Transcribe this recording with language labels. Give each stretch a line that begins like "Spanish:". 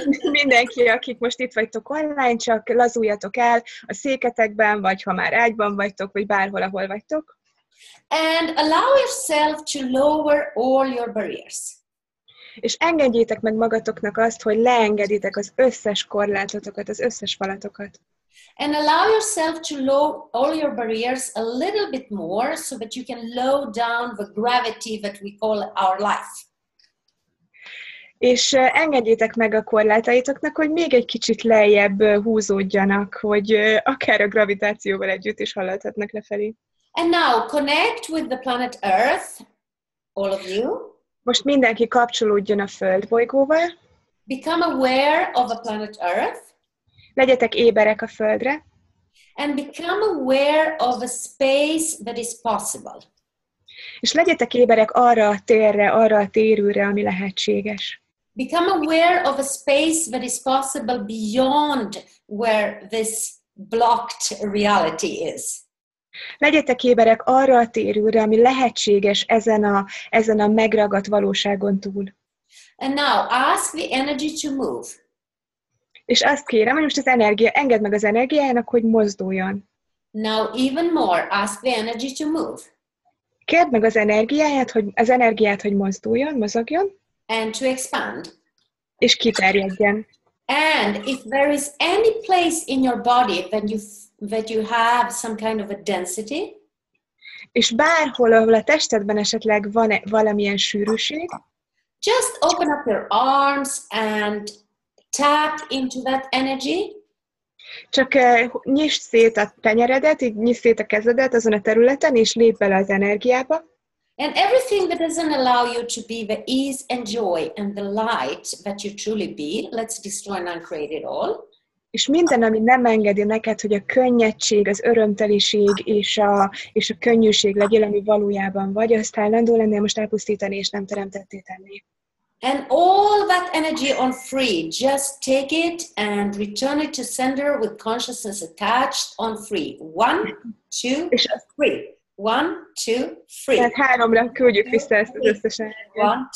Hungarian: Mindenki, akik most itt vagytok online, csak lazuljatok el a széketekben, vagy ha már ágyban vagytok, vagy bárhol, ahol vagytok.
English: And allow yourself to lower all your barriers.
Hungarian: És engedjétek meg magatoknak azt, hogy leengeditek az összes korlátotokat, az összes falatokat.
English: And allow yourself to lower all your barriers a little bit more so that you can lower down the gravity that we call our life.
Hungarian: És engedjétek meg a korlátaitoknak, hogy még egy kicsit lejjebb húzódjanak, hogy akár a gravitációval együtt is haladhatnak lefelé.
English: And now connect with the planet Earth, all of you.
Hungarian: Most mindenki kapcsolódjon a Földbolygóval.
English: Become aware of the planet Earth.
Hungarian: Legyetek éberek a Földre.
English: And become aware of a space that is possible.
Hungarian: És legyetek éberek arra a térre, arra a térűre, ami lehetséges.
English: Become aware of a space that is possible beyond where this blocked reality is.
Hungarian: Legyetek éberek arra a térűre, ami lehetséges ezen a megragadt valóságon túl.
English: And now ask the energy to move.
Hungarian: És azt kérem, hogy most engedd meg az energiájának, hogy mozduljon.
English: Now even more, ask the energy to move.
Hungarian: Kérd meg az energiát, hogy mozduljon, mozogjon.
English: And to expand.
Hungarian: És kiterjedjen.
English: And if there is any place in your body that you have some kind of a density,
Hungarian: és bárhol, ahol a testedben esetleg van valamilyen sűrűség,
English: just open up your arms and tap into that energy.
Hungarian: Csak nyisd szét a tenyeredet, így nyisd szét a kezedet azon a területen, és lépj bele az energiába.
English: And everything that doesn't allow you to be the ease and joy and the light that you truly be, let's destroy and uncreate it all.
Hungarian: És minden, ami nem engedi neked, hogy a könnyedség, az örömteliség és a könnyűség legyél, ami valójában vagy, azt állandó lennél most elpusztítani, és nem teremtetté tenni.
English: And all that energy on free, just take it and return it to sender with consciousness attached on free. 1, 2, 3. 1, 2, 3.
Hungarian: Tehát 3-ra küldjük vissza ezt az összes energiát.